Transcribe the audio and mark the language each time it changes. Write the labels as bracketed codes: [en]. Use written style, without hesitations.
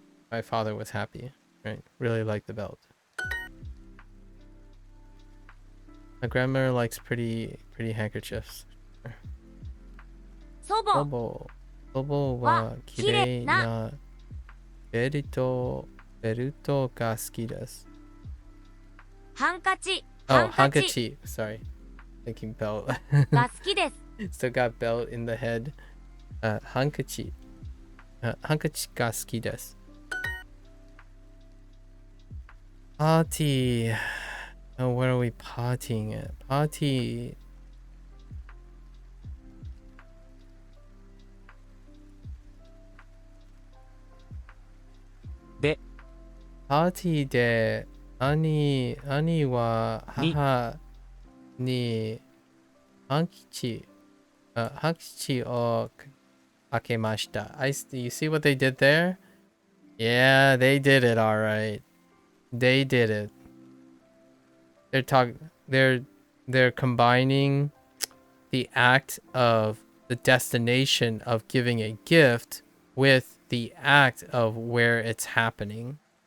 [en] My father was happy, right? Really liked the belt. My grandmother likes pretty handkerchiefs. [ja] 祖母は綺麗なベルトが好きです。ハンカチ [en] handkerchief. Sorry. Thinking belt. [ja] が好きです。 [en] Still got belt in the head. handkerchief. [ja] handkerchief が好きです。 [en] Party. Oh, where are we partying at? Party. [ja] Party で兄は母にハンカチを開けました。 [en] You see what they did there? Yeah, they did it all right. They did it. They're combining the act of the destination of giving a gift with the act of where it's happening.